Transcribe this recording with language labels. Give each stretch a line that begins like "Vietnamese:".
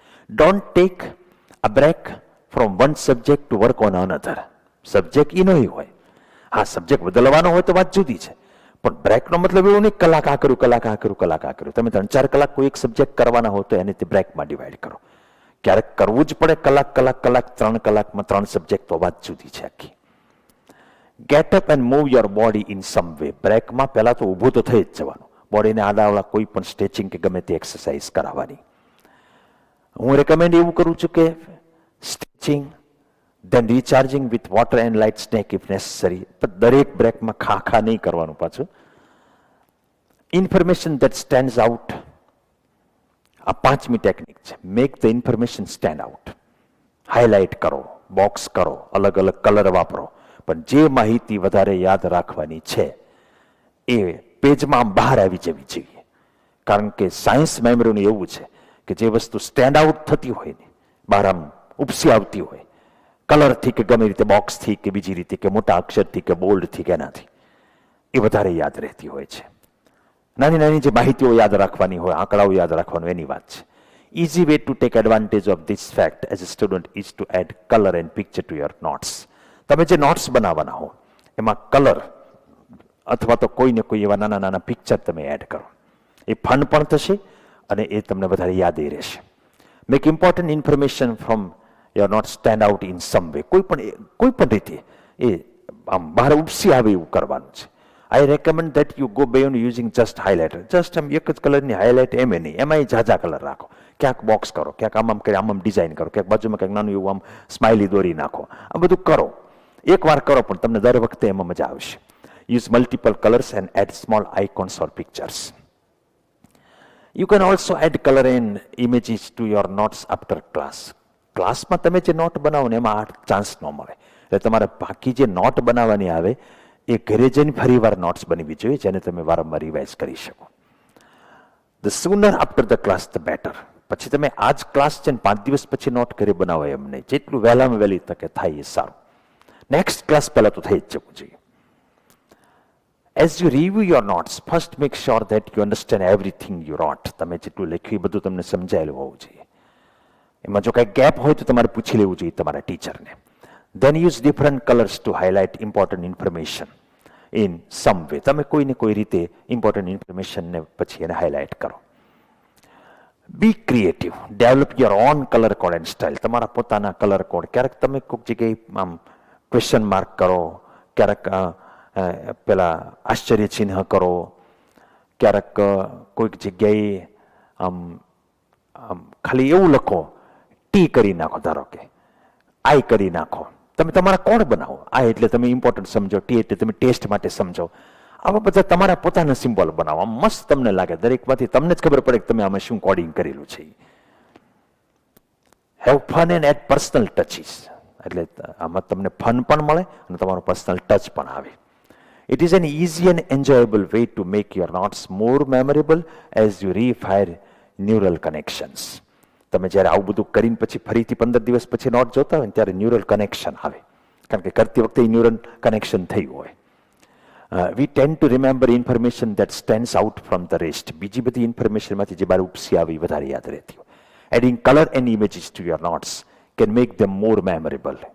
English: Don't take a break from one subject to work on another.
Gujarati: Subject એ નહીં હોય, હા subject બદલવાનો હોય તો વાત જુદી છે, પણ બ્રેકનો મતલબ એવું નહીં કલાક આ કર્યું કલાક આ કર્યું કલાક આ કર્યું. તમે 3-4 કલાક કોઈ એક સબ્જેક્ટ કરવાના હોય તો એને તે બ્રેકમાં ડિવાઈડ કરો. ક્યારેક કરવું જ પડે કલાક 3 કલાકમાં 3 સબ્જેક્ટ તો વાત જુદી છે આખી.
English: Get up and move your body in some way.
Gujarati: બ્રેકમાં પહેલા તો ઊભું તો થઈ જ જવાનું, બોડીને આડાવડા કોઈ પણ સ્ટ્રેચિંગ કે ગમે તે એક્સરસાઇઝ કરાવવાની. હું રેકમેન્ડ એવું કરું છું કે stretching
English: then recharging with water and light snack if necessary.
Gujarati: પણ દરેક બ્રેકમાં ખા નહીં કરવાનું પાછું. Information
English: that stands out.
Gujarati: આ 5મી ટેકનિક છે.
English: Make the information stand out.
Gujarati: Highlight કરો, બોક્સ કરો, અલગ અલગ કલર વાપરો, પણ જે માહિતી વધારે યાદ રાખવાની છે એ પેજમાં આમ બહાર આવી જવી જોઈએ. કારણ કે સાયન્સ મેમરીનું એવું છે કે જે વસ્તુ સ્ટેન્ડ આઉટ થતી હોય ને બહાર આમ ઉપસી આવતી હોય કલરથી કે ગમે રીતે બોક્સથી કે બીજી રીતે કે મોટા અક્ષરથી કે બોલ્ડથી કે એનાથી એ વધારે યાદ રહેતી હોય છે. નાની નાની જે માહિતીઓ યાદ રાખવાની હોય, આંકડાઓ યાદ રાખવાનું એની વાત છે.
English: Easy way to take advantage of this fact as a student is to add color and picture to your notes.
Gujarati: તમે જે નોટ્સ બનાવવાના હો એમાં કલર અથવા તો કોઈને કોઈ એવા નાના નાના પિક્ચર તમે એડ કરો. એ ફન પણ થશે અને એ તમને વધારે યાદ રહેશે.
English: Make important information from your note stand out in some way.
Gujarati: કોઈ પણ રીતે એ આમ બહાર ઉપસી આવે એવું કરવાનું છે.
English: I recommend that you go beyond using just highlighter.
Gujarati: Just આમ એક જ કલરની હાઇલાઇટ એમ નહીં, એમાં ઝાઝા કલર રાખો. ક્યાંક બોક્સ કરો, ક્યાંક આમ ડિઝાઇન કરો, ક્યાંક બાજુમાં ક્યાંક નાનું એવું આમ સ્માઇલી દોરી નાખો. આ બધું કરો, એકવાર કરો પણ તમને દર વખતે એમાં મજા આવશે.
English: Use multiple colours and add small icons or pictures. You can also add color and images to your notes after class.
Gujarati: ક્લાસમાં તમે જે નોટ બનાવો ને એમાં આ ચાન્સ ન મળે, એટલે તમારે બાકી જે નોટ બનાવવાની આવે એ ઘરે જઈને ફરીવાર નોટ્સ બનવી જોઈએ જેને તમે વારંવાર રિવાઇઝ કરી શકો.
English: The sooner after the class the better.
Gujarati: પછી તમે આ જ ક્લાસ છે ને 5 દિવસ પછી નોટ ઘરે બનાવો એમ નહીં. જેટલું વહેલામાં વહેલી તકે થાય એ સારું. નેક્સ્ટ ક્લાસ પહેલા તો થઈ જ જવું જોઈએ.
English: As you review your notes, first make sure that you understand everything you wrote.
Gujarati: તમે જેટલું લખ્યું એ બધું તમને સમજાયેલું હોવું જોઈએ. એમાં જો કંઈ ગેપ હોય તો તમારે પૂછી લેવું જોઈએ તમારા ટીચરને.
English: Then use different colors to highlight important information in some way.
Gujarati: તમે કોઈને કોઈ રીતે ઇમ્પોર્ટન્ટ ઇન્ફોર્મેશનને પછી એને હાઇલાઇટ કરો.
English: Be creative. Develop your own colour code and style.
Gujarati: તમારા પોતાના કલર કોડ. ક્યારેક તમે કોઈક જગ્યાએ આમ ક્વેશ્ચન માર્ક કરો, ક્યારેક પેલા આશ્ચર્ય ચિહ્ન કરો, ક્યારેક કોઈક જગ્યાએ આમ ખાલી એવું લખો, ટી કરી નાખો, ધારો કે આઈ કરી નાખો. તમે તમારા કોડ બનાવો. આ એટલે તમે ઇમ્પોર્ટન્ટ સમજો, ટી એટલે તમે ટેસ્ટ માટે સમજો. આવા બધા તમારા પોતાના સિમ્બોલ બનાવો. આમ મસ્ત તમને લાગે. દરેકમાંથી તમને જ ખબર પડે કે તમે આમાં શું કોડિંગ કરેલું છે.
English: Have fun and add personal touches.
Gujarati: એટલે આમાં તમને ફન પણ મળે અને તમારો પર્સનલ ટચ પણ આવે.
English: It is an easy and enjoyable way to make your notes more memorable as you refire neural connections.
Gujarati: તમે જ્યારે આવું બધું કરીને પછી ફરીથી 15 દિવસ પછી નોટ જોતા હોય ને ત્યારે ન્યુરલ કનેક્શન આવે. કારણ કે કરતી વખતે ન્યુરલ કનેક્શન થયું હોય.
English: We tend to remember information that stands out from the rest.
Gujarati: બીજી બધી ઇન્ફોર્મેશનમાંથી જે બાર ઉપસી આવી વધારે યાદ રહેતી હોય.
English: Adding color and images to your notes can make them more memorable.